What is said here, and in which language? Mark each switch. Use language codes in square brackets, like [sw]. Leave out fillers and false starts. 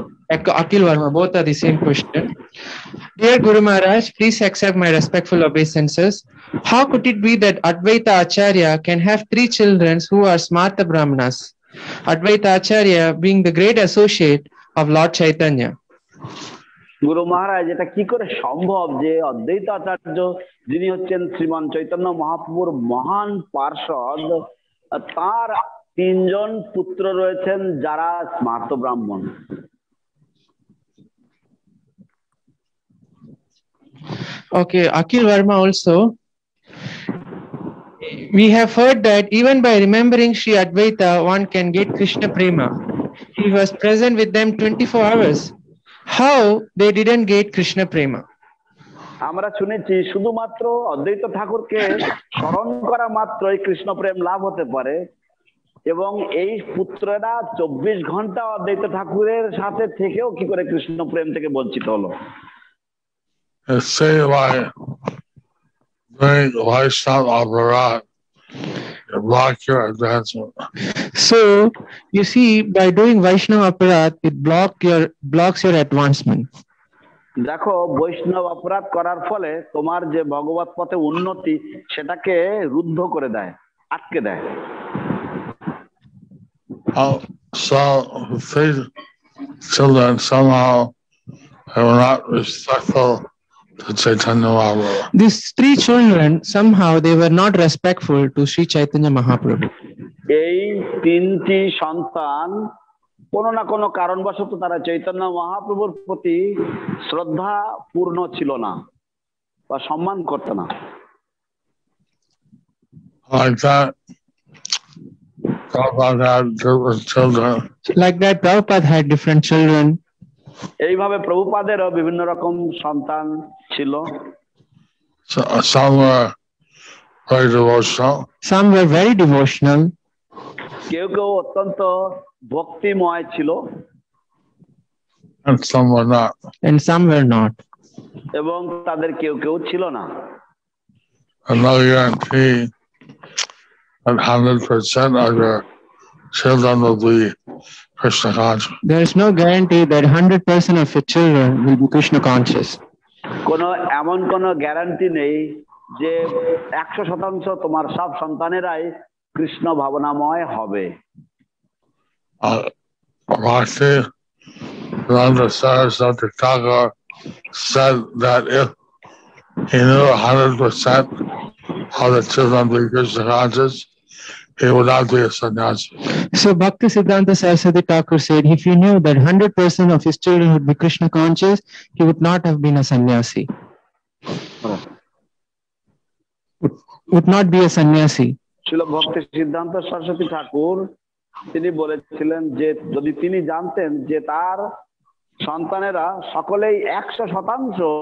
[en] Akil Varma, both are the same question. Dear Guru Maharaj, please accept my respectful obeisances. How could it be that Advaita Acharya can have 3 children who are Smarta Brahmanas? Advaita Acharya being the great associate of Lord Chaitanya. [bn] গুরু মহারাজ, এটা কি করে সম্ভব যে অদ্বৈত আচার্য, যিনি হচ্ছেন শ্রীমান চৈতন্য মহাপ্রভুর মহান পার্ষদ, তার 3 জন পুত্র রয়েছেন যারা স্মার্ত ব্রাহ্মণ? [en] Okay, Akil Varma also. We have heard that even by remembering Sri Advaita, one can get Krishna Prema. He was present with them 24 hours. How they didn't get Krishna Prema? [bn] আমরা শুনেছি শুধুমাত্র অদ্বৈত ঠাকুরকে স্মরণ করা মাত্রই কৃষ্ণ প্রেম লাভ হতে পারে, এবং এই পুত্ররা 24 ঘন্টা অদ্বৈত ঠাকুরের সাথে থেকেও কি করে কৃষ্ণ প্রেম থেকে বঞ্চিত হলো? [en] Say by doing Vaishnava Aparat, you block your advancement. So you see, by doing Vaishnava Aparat, it blocks your advancement. [bn] দেখো, বৈষ্ণব অপরাধ করার ফলে তোমার যে ভগবত পথে উন্নতি, সেটাকে রুদ্ধ করে দেয়, আটকে দেয়। [en] So these children somehow are not respectful to Chaitanya Mahaprabhu. These 3 children, somehow they were not respectful to Sri Chaitanya Mahaprabhu. [bn] এই 3টি সন্তান কোনো না কোনো কারণবশত তারা চৈতন্য মহাপ্রভুর প্রতি শ্রদ্ধা পূর্ণ ছিল না। বা সম্মান করতো না। [en] Like that, Prabhupada had different children. Like that, Prabhupada had different children. [bn] এইভাবে প্রভুপাদেরও বিভিন্ন রকম সন্তান ছিল। [en] So, some were very devotional. Some were very devotional. [bn] কেউ কেউ অত্যন্ত ভক্তিময় ছিল। [en] And some were not. And some were not. [bn] এবং তাদের কেউ কেউ ছিল না। [en] And no guarantee that 100% of your children will be Krishna conscious. There is no guarantee that 100% of your children will be Krishna conscious. [bn] কোনো এমন কোনো guarantee নেই যে 100% তোমার সব সন্তানেরাই কৃষ্ণ ভাবনাময় হবে। [en] Bhakti Siddhanta Saraswati Thakur said that if he knew 100% of the children would be Krishna conscious, he would not be a sannyasi. So Bhakti Siddhanta Saraswati Thakur said, if he knew that 100% of his children would be Krishna conscious, he would not have been a sannyasi. Would not be a sannyasi. [bn] ছিল ভক্তি সিদ্ধান্ত সরস্বতী ঠাকুর, তিনি বলেছিলেন যে যদি তিনি জানতেন যে তার সন্তানেরা সকলেই 100%